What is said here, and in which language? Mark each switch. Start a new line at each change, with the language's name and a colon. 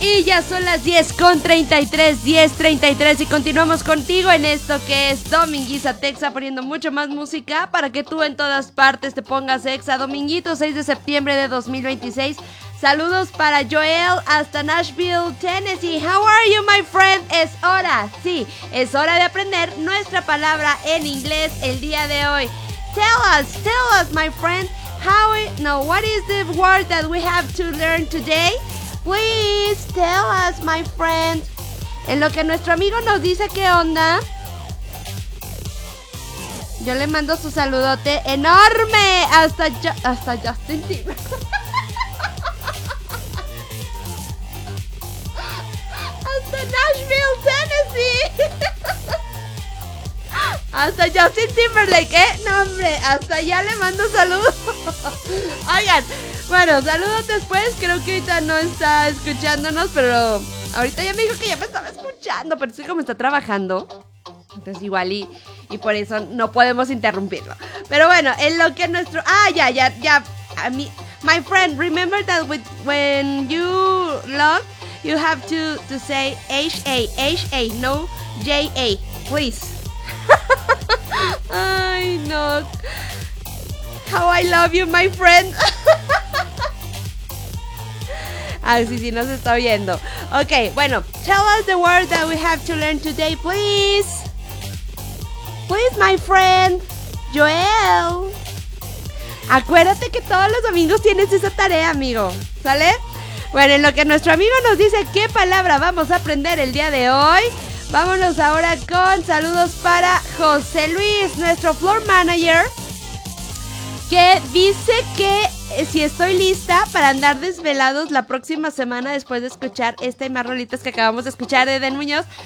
Spanish: Y ya son las 10:33, 10:33 y continuamos contigo en esto que es Dominguiza Texa, poniendo mucho más música para que tú en todas partes te pongas exa. Dominguito 6 de septiembre de 2026, saludos para Joel hasta Nashville, Tennessee.
English: How are you, my friend?
Spanish: Es hora, sí, es hora de aprender nuestra palabra en inglés el día de hoy.
English: Tell us, my friend, how we, no, what is the word that we have to learn today? Please tell us, my friend.
Spanish: En lo que nuestro amigo nos dice qué onda, yo le mando su saludote enorme hasta Justin Bieber. Hasta Nashville, Tennessee. Hasta Justin Timberlake, ¿eh? No, hombre, hasta allá le mando saludos. Oigan, bueno, saludos después. Creo que ahorita no está escuchándonos, pero ahorita ya me dijo que ya me estaba escuchando, pero sí, como está trabajando. Entonces igual y por eso no podemos interrumpirlo. Pero bueno, en lo que nuestro... Ah, ya. A mí,
English: my friend, remember that with, when you love, you have to say H-A, no J-A, please. Ay, no. How I love you, my friend.
Spanish: Ah, sí, nos está oyendo. Ok, bueno.
English: Tell us the word that we have to learn today, please. Please, my friend. Joel.
Spanish: Acuérdate que todos los domingos tienes esa tarea, amigo. ¿Sale? Bueno, en lo que nuestro amigo nos dice qué palabra vamos a aprender el día de hoy, vámonos ahora con saludos para José Luis, nuestro floor manager, que dice que si estoy lista para andar desvelados la próxima semana después de escuchar este y más rolitas que acabamos de escuchar de Eden Muñoz.